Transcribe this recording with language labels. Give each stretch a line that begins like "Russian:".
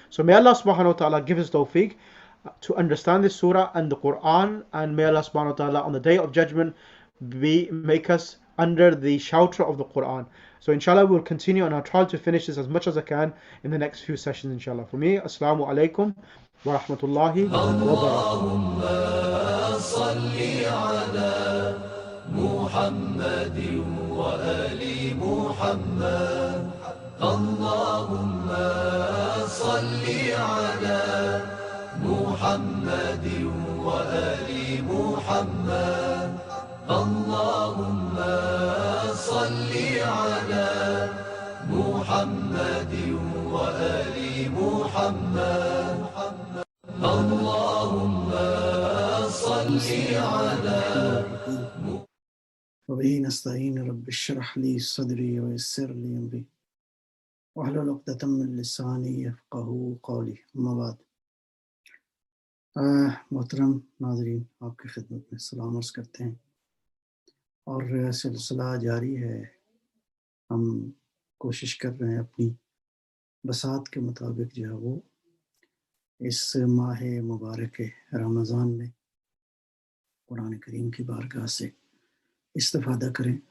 English: So may Allah subhanahu wa ta'ala give us tawfiq to understand this surah and the Quran, and may Allah subhanahu wa ta'ala on the day of judgment make us under the shelter of the Quran. So inshallah we'll continue, and I'll try to finish this as much as I can in the next few sessions inshallah. For me, assalamu alaikum wa rahmatullahi wa
Arabic: اللهم صل على محمد وآل محمد اللهم صل على محمد وآل محمد اللهم صل على محمد وآل محمد اللهم صل على وبه نستعين رب اشرح لي صدري ويسر لي أمري واحلل عقدة من لساني يفقهوا قولي.
Urdu: اما بعد، محترم ناظرین، آپ کی خدمت میں سلام عرض کرتے ہیں، اور سلسلہ جاری ہے. ہم کوشش کر رہے ہیں اپنی بساط کے مطابق جو ہے وہ اس ماہ مبارک رمضان میں قرآن کریم کی بارگاہ سے استفادہ کریں.